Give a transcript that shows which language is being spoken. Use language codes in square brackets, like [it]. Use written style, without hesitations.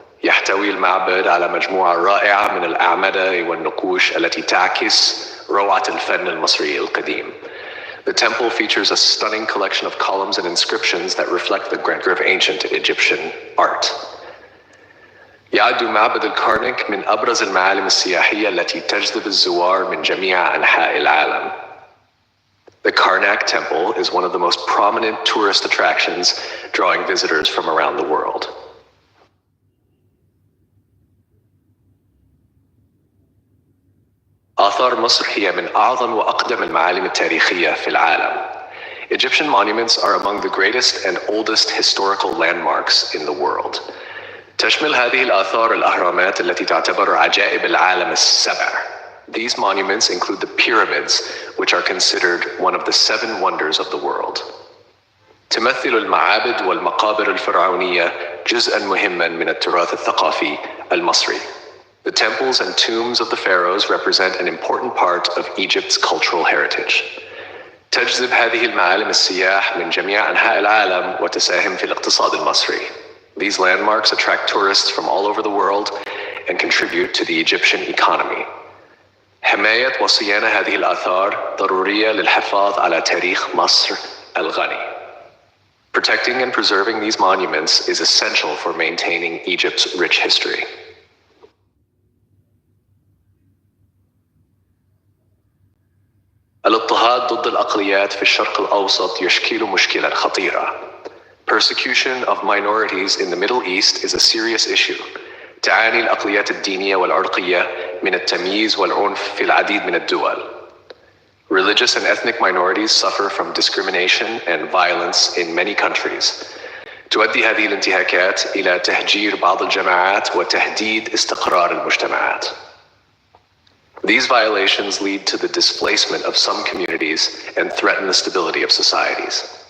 [ar] يحتوي المعبد على مجموعة رائعة من الأعمدة والنقوش التي تعكس روعة الفن المصري القديم. [en] The temple features a stunning collection of columns and inscriptions that reflect the grandeur of ancient Egyptian art. [ar] يعد معبد الكرنك من أبرز المعالم السياحية التي تجذب الزوار من جميع أنحاء العالم. [en] The Karnak Temple is one of the most prominent tourist attractions, drawing visitors from around the world. [ar] آثار مصر هي من أعظم وأقدم المعالم التاريخية في العالم. [en] Egyptian monuments are among the greatest and oldest historical landmarks in the world. [ar] تشمل هذه الآثار الأهرامات التي تعتبر عجائب العالم السبع. [en] These monuments include the pyramids, which are considered one of the 7 wonders of the world. [ar] تمثل المعابد والمقابر الفرعونية جزءاً مهماً من التراث الثقافي المصري. [en] The temples and tombs of the pharaohs represent an important part of Egypt's cultural heritage. [ar] تجذب هذه المعالم السياح من جميع أنحاء العالم وتساهم في الاقتصاد المصري. [en] These landmarks attract tourists from all over the world and contribute to the Egyptian economy. [ar] حماية وصيانة هذه الآثار ضرورية للحفاظ على تاريخ مصر الغني. [en] Protecting and preserving these monuments is essential for maintaining Egypt's rich history. [ar] الاضطهاد ضد الأقليات في الشرق الأوسط يشكل مشكلة خطيرة. [en] Persecution of minorities in the Middle East is a serious issue. [ar] تعاني الأقليات الدينية والعرقية من التمييز والعنف في العديد من الدول. [en] Religious and ethnic minorities suffer from discrimination and violence in many countries. [ar] تؤدي هذه الانتهاكات إلى تهجير بعض الجماعات وتهديد استقرار المجتمعات. [en] These violations lead to the displacement of some communities and threaten the stability of societies.